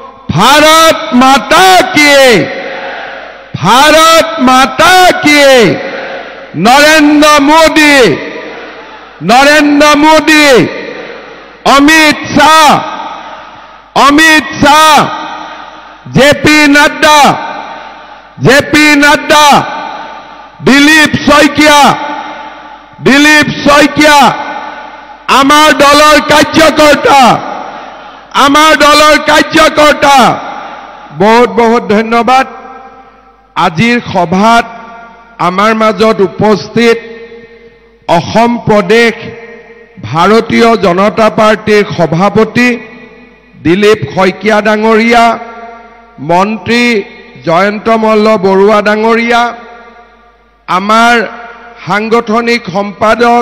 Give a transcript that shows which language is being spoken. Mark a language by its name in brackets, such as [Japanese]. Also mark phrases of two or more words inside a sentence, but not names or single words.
[Hindi] भारत माता की, भारत माता की। नरेंद्र मोदी, अमित शाह, जेपी नड्डा, [Assamese] দিলীপ শইকীয়া আমাৰ দলৰ কাৰ্যকৰ্তা [Hindi] बहुत बहुत धन्यवाद। [Assamese] আজিৰ সভাত আমাৰ মাজত উপস্থিত অসম প্ৰদেশ ভাৰতীয় জনতা পাৰ্টীৰ সভাপতি দিলীপ শইকীয়া ডাঙৰীয়া, মন্ত্ৰী জয়ন্ত মল্ল বৰুৱা ডাঙৰীয়া, আমাৰ সাংগঠনিক সম্পাদক